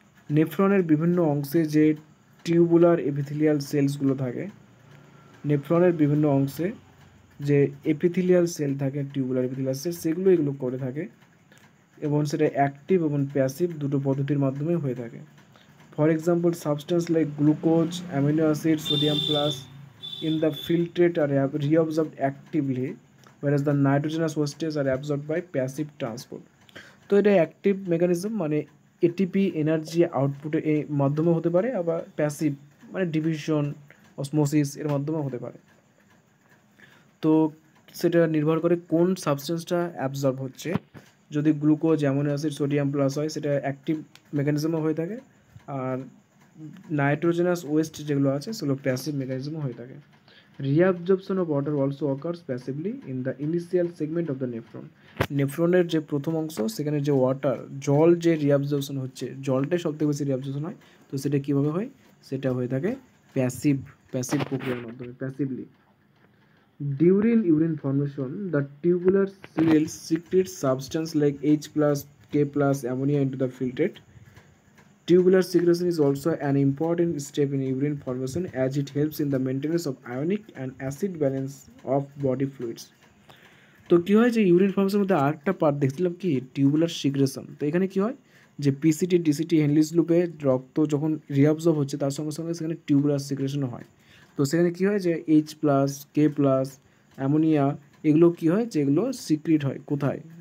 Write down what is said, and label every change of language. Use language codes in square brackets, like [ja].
[bn] নেফ্রনের বিভিন্ন অংশে যে টিউবুলার এপিথেলিয়াল সেলসগুলো থাকে, নেফ্রনের বিভিন্ন অংশে যে এপিথেলিয়াল সেল থাকে, টিউবুলার এপিথেলিয়াল সেল, সেগুলো এগুলো করে থাকে, এবং সেটা অ্যাক্টিভ এবং প্যাসিভ দুটো পদ্ধতির মাধ্যমে হয়ে থাকে। [en] For example, substance like glucose, amino acid, sodium plus in the filtrate are reabsorbed actively, whereas the nitrogenous wastes are absorbed by passive transport. [bn] তো এটা অ্যাক্টিভ মেকানিজম, মানে এটিপি এনার্জি আউটপুটের এই মাধ্যমে হতে পারে, আবার প্যাসিভ মানে ডিভিশন, অসমোসিস এর মাধ্যমে হতে পারে। তো সেটা নির্ভর করে কোন সাবস্টেন্সটা অ্যাবজর্ব হচ্ছে। যদি glucose, amino acid, sodium plus হয়, সেটা অ্যাক্টিভ মেকানিজমও হয়ে থাকে, আর নাইট্রোজেনাস ওয়েস্ট যেগুলো আছে সেগুলো প্যাসিভ মেকানিজমও হয়ে থাকে। [en] Reabsorption of water also occurs passively in the initial segment of the nephron. [bn] নেফ্রনের যে প্রথম অংশ, সেখানে যে ওয়াটার, জল যে রিঅ্যাবজর্পশন হচ্ছে, জলটাই সবথেকে বেশি রিঅ্যাবজর্পশন হয়। তো সেটা কীভাবে হয়? সেটা হয়ে থাকে প্যাসিভ প্রক্রিয়ার মাধ্যমে, passively. [en] During urine formation, the tubular cells secrete substance like H plus, K plus ammonia into the filtrate. Tubular secretion is also an important step in urine formation, as it helps in the maintenance of ionic and acid balance of body fluids. [bn] তো কী হয় যে urine ফর্মেশনের মধ্যে আরেকটা part দেখছিলাম কি, tubular secretion. তো এখানে কী হয় যে পিসিটি, ডিসিটি, হেনলিস লুপে রক্ত যখন রিঅ্যাবজর্ব হচ্ছে, তার সঙ্গে সঙ্গে সেখানে টিউবুলার সিক্রেশনও হয়। তো সেখানে কী হয় যে H plus, k plus, ammonia, এগুলো কী হয় যে এগুলো সিক্রিট হয় কোথায়?